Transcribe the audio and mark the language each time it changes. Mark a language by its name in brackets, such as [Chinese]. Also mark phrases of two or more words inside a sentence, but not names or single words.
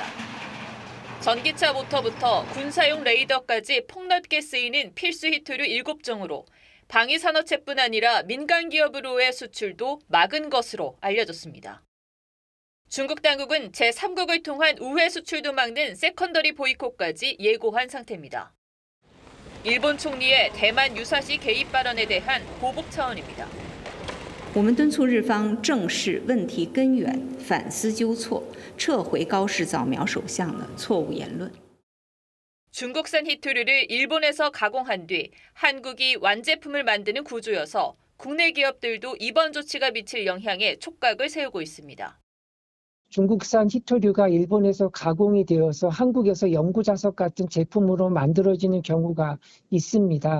[Korean] 전기차 모터부터 군사용 레이더까지 폭넓게 쓰이는 필수 히토류 7종으로 방위산업체뿐 아니라 민간 기업으로의 수출도 막은 것으로 알려졌습니다. 중국 당국은 제3국을 통한 우회 수출도 막는 세컨더리 보이콧까지 예고한 상태입니다. 일본 총리의 대만 유사시 개입 발언에 대한 보복 차원입니다. [Chinese] 我们敦促日方正视问题根源，反思纠错，撤回高市早苗首相的错误言论。 [Korean] 중국산 히토류를 일본에서 가공한 뒤 한국이 완제품을 만드는 구조여서 국내 기업들도 이번 조치가 미칠 영향에 촉각을 세우고 있습니다. 중국산 히토류가 일본에서 가공이 되어서 한국에서 연구자석 같은 제품으로 만들어지는 경우가 있습니다.